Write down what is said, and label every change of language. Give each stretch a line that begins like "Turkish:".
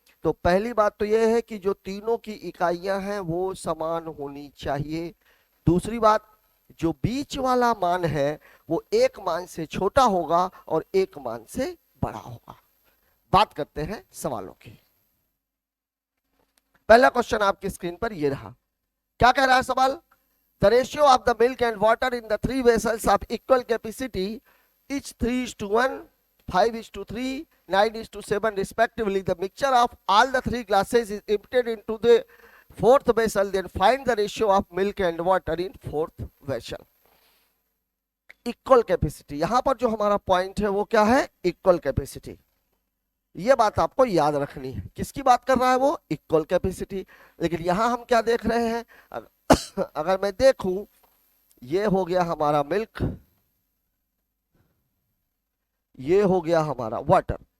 Hindi: तो पहली बात तो यह है कि जो तीनों की इकाइयां हैं वो समान होनी चाहिए। दूसरी बात, जो बीच वाला मान है वो एक मान से छोटा होगा और एक मान से बड़ा होगा। बात करते हैं सवालों की। पहला क्वेश्चन आपकी स्क्रीन पर ये रहा। क्या कह रहा है सवाल?
English: The ratio of the milk and water in the three vessels of equal capacity, each 3:1, 5:3, 9:7 respectively. The mixture of all the three glasses is emptied into the fourth vessel. Then find the ratio of milk and water in fourth vessel.
Hindi: Equal capacity, यहां पर जो हमारा point है वो क्या है? Equal capacity. ये बात आपको याद रखनी है। किसकी बात कर रहा है वो? Equal capacity. लेकिन यहां हम क्या देख रहे हैं? अगर मैं देखूं, ये हो गया हमारा मिल्क, ये हो गया हमारा वाटर।